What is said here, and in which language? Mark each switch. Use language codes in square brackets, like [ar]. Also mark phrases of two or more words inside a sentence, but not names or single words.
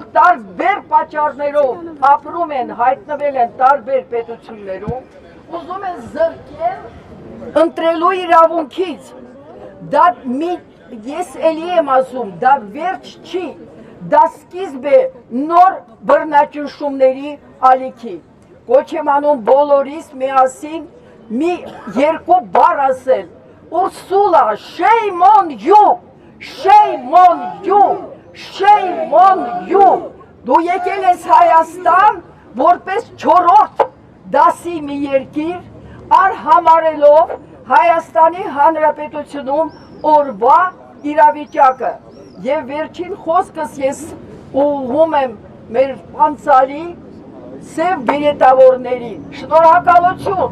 [hy] տարբեր պատճառներով ապրում են, հայտնվել են տարբեր պետություններում, ուզում են զրկել ընտրելու իրավունքից։ Դա ես էլի եմ ասում, դա վերջ չի, դա սկիզբ է նոր բռնաճնշումների ալիքի։ Կոչ եմ անում բոլորիս միասին մի երկու բառ ասել. Ուրսուլա, [en] shame on you, shame on you, shame on you։ [hy] Դու եկել ես Հայաստան որպես չորրորդ դասի մի երկիր, արհամարելով Հայաստանի Հանրապետությունում օրվա իրավիճակը։ Եվ վերջին խոսքս ես ուղղում եմ մեր անցալի սև բիրետավորներին։ Շնորհակալություն։